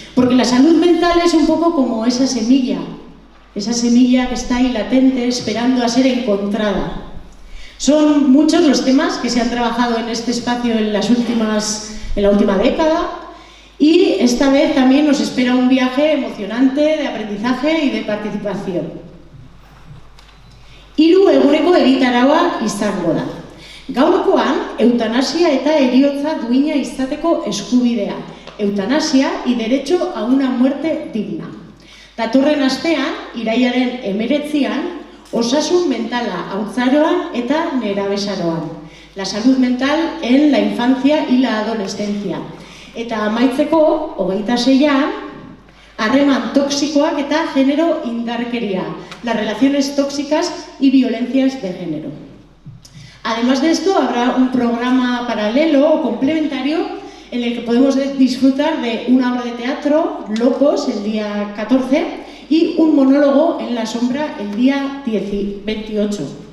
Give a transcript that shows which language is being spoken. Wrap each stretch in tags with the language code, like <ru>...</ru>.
<es>Porque la salud mental es un poco como esa semilla que está ahí latente, esperando a ser encontrada. Son muchos los temas que se han trabajado en este espacio en la última década, y esta vez también nos espera un viaje emocionante de aprendizaje y de participación.</es> <eu>3 eguneko egitaraua izango da. Gaurkoan, eutanasia eta heriotza duina izateko eskubidea.</eu> <es>Eutanasia y derecho a una muerte digna.</es> <eu>Datorren astean, irailaren 19an, osasun mentala haurtzaroan eta nerabezaroan.</eu> <es>La salud mental en la infancia y la adolescencia.</es> <eu>Eta amaitzeko, 26an, harreman toxikoak eta genero indarkeria,</eu> <es>las relaciones tóxicas y violencias de género. Además de esto, habrá un programa paralelo o complementario en el que podemos disfrutar de una obra de teatro, Locos, el día 14, y un monólogo en la sombra el día 28.</es>